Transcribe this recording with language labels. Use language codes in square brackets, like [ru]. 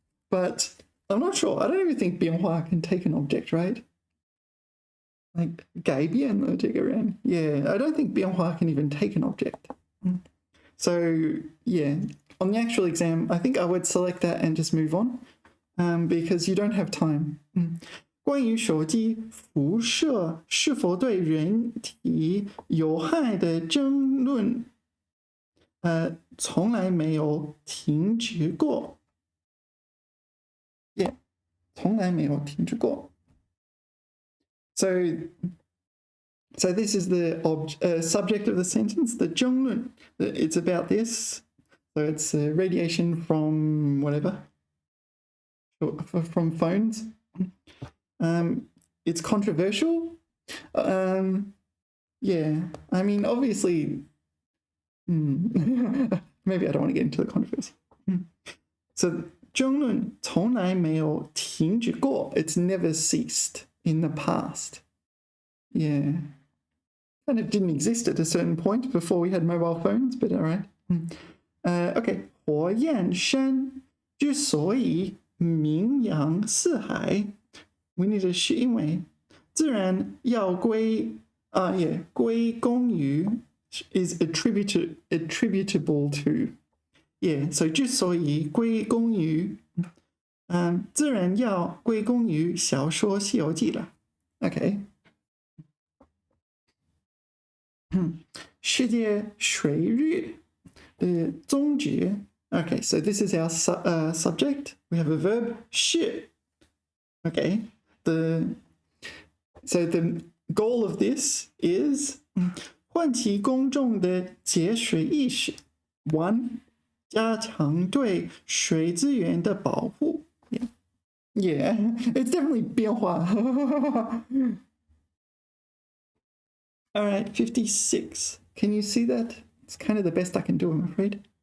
[en] But I'm not sure. I don't even think 变化 can take an object, right? [zh] Like 改变了这个人. [en] Yeah, I don't think 变化 can even take an object. So yeah, on the actual exam, I think I would select that and just move on. Because you don't have time. [zh] 关于手机辐射是否对人体有害的争论，从来没有停止过。 Yeah, 从来没有停止过。 [en] So this is the subject of the sentence, the 争论. It's about this. So it's radiation from whatever. From phones. It's controversial. Yeah, I mean, obviously, maybe I don't want to get into the controversy. [zh] So, 争论从来没有停止过. [en] It's never ceased in the past. Yeah. Kind of didn't exist at a certain point before we had mobile phones, but all right. Okay. [zh] 火焰山之所以名扬四海 [en] we need a [zh] 是因为自然要归功于 [en] is attributable to [zh] Yeah, so 之所以归功于自然要归功于小说《西游记》了。 OK， 世界水日的宗旨。 [en] Okay, so this is our subject. We have a verb 是。 Okay, so the goal of this is [zh] 唤起公众的节水意识。 One, 加强对水资源的保护。 [en] Yeah, it's definitely 变化。 All right, 56. Can you see that? It's kind of the best I can do, I'm afraid.